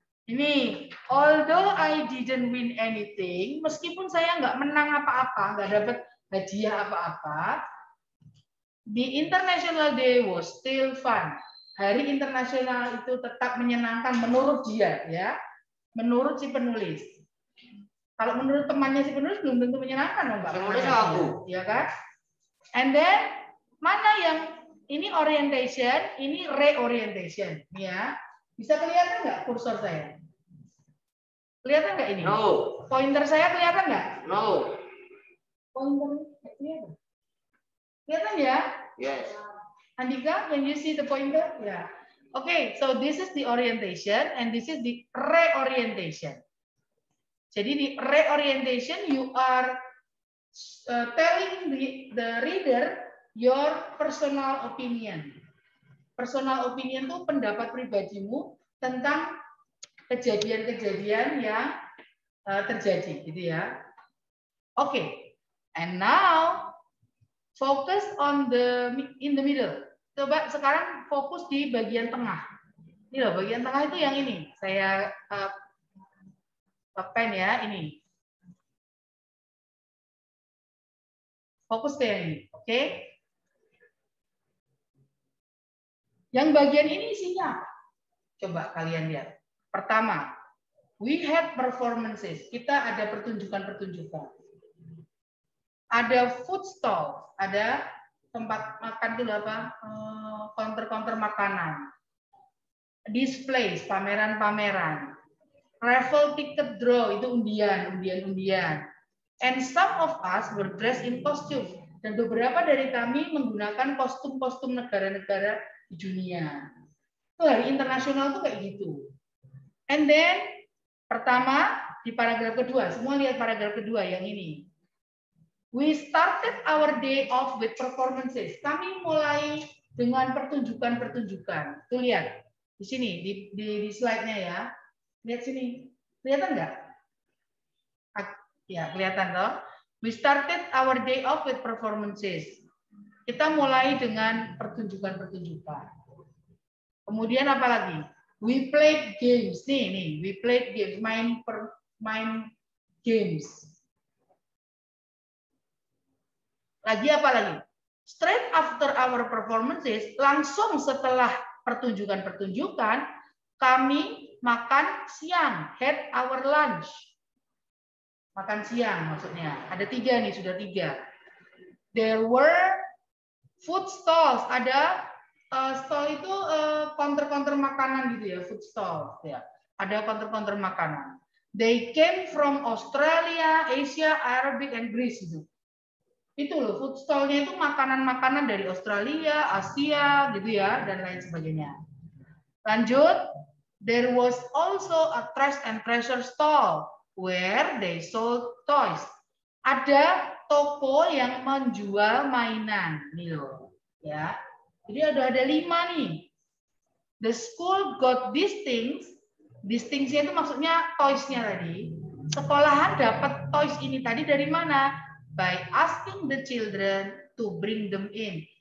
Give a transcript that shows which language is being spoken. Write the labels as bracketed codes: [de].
[en] Ini, although I didn't win anything, [id] meskipun saya nggak menang apa-apa, nggak dapat hadiah apa-apa, [en] the International Day was still fun. [id] Hari internasional itu tetap menyenangkan menurut dia, ya, menurut si penulis. Kalau menurut temannya si penulis belum tentu menyenangkan, Mbak. Penulis aku, ya kan? [en] And then [id] mana yang ini orientation, ini reorientation, ya. Bisa kelihatan nggak kursor saya? Kelihatan nggak ini? [en] No. [id] Pointer saya kelihatan nggak? [en] No. [id] Pointer kelihatan. Kelihatan ya? [en] Yes. Andika, when you see the pointer? Yeah. Okay, so this is the orientation and this is the reorientation. [id] Jadi di [en] reorientation you are telling the reader your personal opinion. [id] Personal opinion itu pendapat pribadimu tentang kejadian-kejadian yang terjadi, gitu ya. [en] Oke, and now focus on in the middle. [id] Coba sekarang fokus di bagian tengah. Ini loh, bagian tengah itu yang ini. Saya pen ya, ini. Fokus ke yang ini, oke? Yang bagian ini isinya apa? Coba kalian lihat. Pertama, [en] we had performances. [id] Kita ada pertunjukan-pertunjukan. Ada food stall, ada tempat makan itu apa? Counter-counter makanan. Displays, pameran-pameran. Raffle ticket draw itu undian. [en] And some of us were dressed in costume. [id] Dan beberapa dari kami menggunakan kostum-kostum negara-negara di dunia. Itu hari internasional tuh kayak gitu. [en] And then [id] pertama di paragraf kedua, semua lihat paragraf kedua yang ini. [en] We started our day off with performances. [id] Kami mulai dengan pertunjukan-pertunjukan. Tuh lihat di sini di slide-nya ya. Lihat sini. Kelihatan nggak? Ya, kelihatan toh. [en] We started our day off with performances. [id] Kita mulai dengan pertunjukan-pertunjukan. Kemudian apa lagi? [en] We played games. Nih, we played games, [id] main games. Lagi apa lagi? [en] Straight after our performances, [id] langsung setelah pertunjukan-pertunjukan, kami makan siang, [en] had our lunch. [id] Makan siang maksudnya. Ada 3 nih, sudah 3. [en] There were food stalls. [id] Ada stall itu counter-counter makanan gitu ya, food stalls ya. Ada counter-counter makanan. [en] They came from Australia, Asia, Arabic, and Greece gitu. [id] Itu loh, food stall-nya itu makanan-makanan dari Australia, Asia, gitu ya, dan lain sebagainya. [en] Lanjut, there was also a trash and treasure stall where they sold toys. [id] Ada toko yang menjual mainan, nih loh, ya. Jadi ada 5 nih. [en] The school got these things. [id] These things-nya itu maksudnya toys-nya tadi. Sekolahan dapat toys ini tadi dari mana? [en] By asking the children to bring them in.